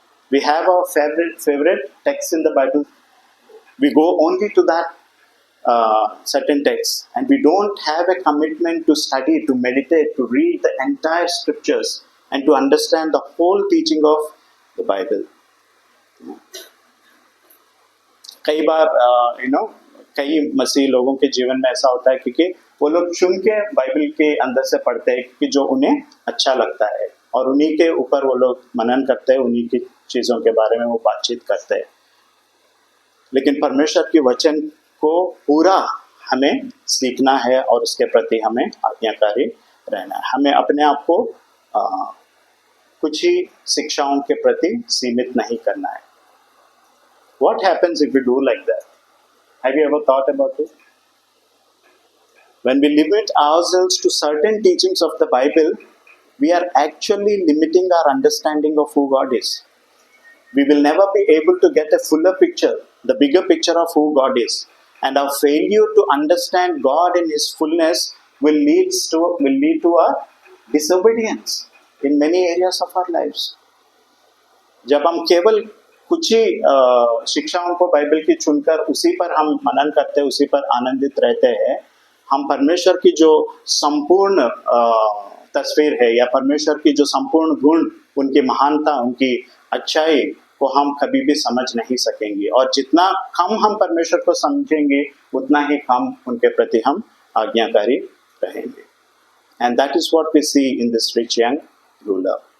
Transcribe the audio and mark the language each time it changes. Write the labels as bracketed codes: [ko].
[en] We have our favorite text in the Bible. We go only to that certain text, and we don't have a commitment to study, to meditate, to read the entire scriptures, and to understand the whole teaching of the Bible. [hi] कई बार कई मसीह लोगों के जीवन में ऐसा होता है क्योंकि वो लोग चुन के बाइबल के अंदर से पढ़ते हैं कि जो उन्हें अच्छा लगता है, और उन्हीं के ऊपर वो लोग मनन करते हैं, उन्हीं की चीज़ों के बारे में वो बातचीत करते हैं. लेकिन परमेश्वर के वचन को पूरा हमें सीखना है और उसके प्रति हमें आज्ञाकारी रहना है. हमें अपने आप को कुछ ही शिक्षाओं के प्रति सीमित नहीं करना है. [en] What happens if we do like that? Have you ever thought about it? When we limit ourselves to certain teachings of the Bible, we are actually limiting our understanding of who God is. We will never be able to get a fuller picture, the bigger picture of who God is. And our failure to understand God in His fullness will lead to our disobedience in many areas of our lives. [hi] जब हम केवल कुछ ही शिक्षाओं को Bible की चुनकर उसी पर हम मनन करते हैं, उसी पर आनंदित रहते हैं, हम परमेश्वर की जो संपूर्ण तस्वीर है या परमेश्वर की जो संपूर्ण गुण, उनकी महानता, उनकी अच्छाई को हम कभी भी समझ नहीं सकेंगे. और जितना कम हम परमेश्वर को समझेंगे उतना ही कम उनके प्रति हम आज्ञाकारी रहेंगे. [en] And that is what we see in this rich young ruler.